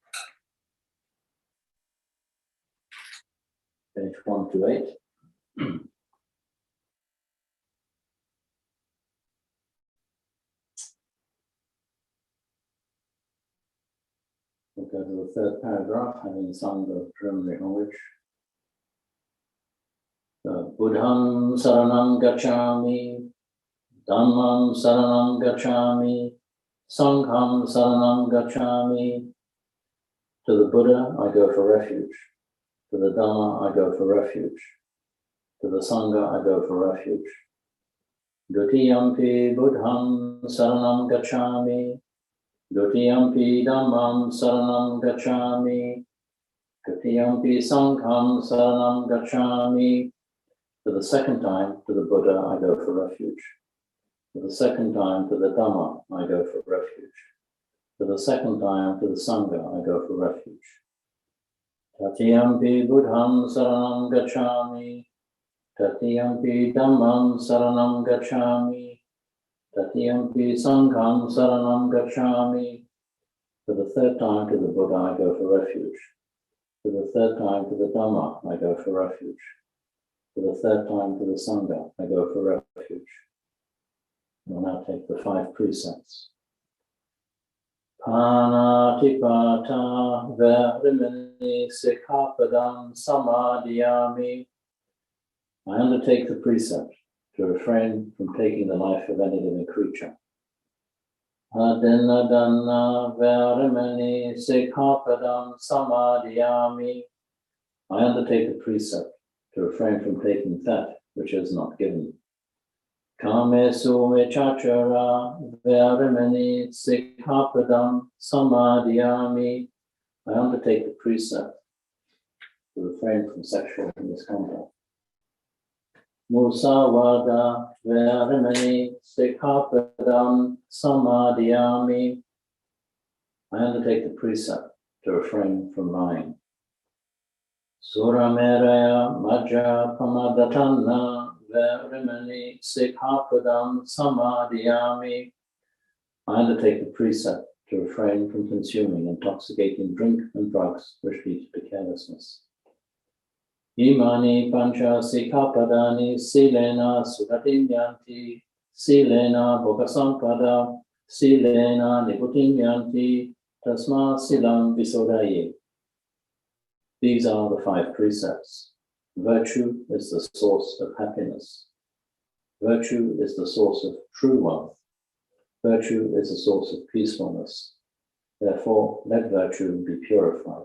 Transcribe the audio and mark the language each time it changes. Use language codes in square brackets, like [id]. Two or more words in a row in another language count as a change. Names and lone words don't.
[en] Page 1 to 8. We'll go to the 3rd paragraph, having sung the preliminary homage. [pi] Buddham saranam gacchami, Dhammam saranam gacchami, Sangham saranam gacchami. [en] To the Buddha I go for refuge. To the Dhamma I go for refuge. To the Sangha I go for refuge. [pi] Dutiyampi Buddham saranam gacchami. Dutiyampi Dhammam saranam gacchami. Dutiyampi Sangham saranam gacchami. [en] For the 2nd time, to the Buddha I go for refuge. For the 2nd time, to the Dhamma I go for refuge. For the 2nd time, to the Sangha I go for refuge. [pi] Tatiyampi Buddham saranam gacchami. Tatiyampi Dhammam saranam gacchami. Tatiyampi Sangham saranam gacchami. [en] For the 3rd time, to the Buddha I go for refuge. For the 3rd time, to the Dhamma I go for refuge. For the 3rd time, to the Sangha I go for refuge. We'll now take the 5 precepts. [pi] Panatipata verimini sikhapadam samadhyami. [en] I undertake the precept to refrain from taking the life of any living creature. [pi] Adinadana verimini sikhapadam samadhyami. [en] I undertake the precept to refrain from taking that which is not given. [pi] Kamesu mechachara verimini sikhapadam samadhyami. [en] I undertake the precept to refrain from sexual misconduct. [pi] Musawada verimini sikhapadam samadhyami. [en] I undertake the precept to refrain from lying. [pi] Surameraya majja pamadatana verimini sikhapadam samadhyami. [en] I undertake the precept to refrain from consuming intoxicating drink and drugs which lead to carelessness. [pi] Imani pancha sikhapadani silena sugatim yanti, silena bhogasampada, silena niputim yanti, tasma silam visodaye. [en] These are the 5 precepts. Virtue is the source of happiness. Virtue is the source of true wealth. Virtue is the source of peacefulness. Therefore, let virtue be purified.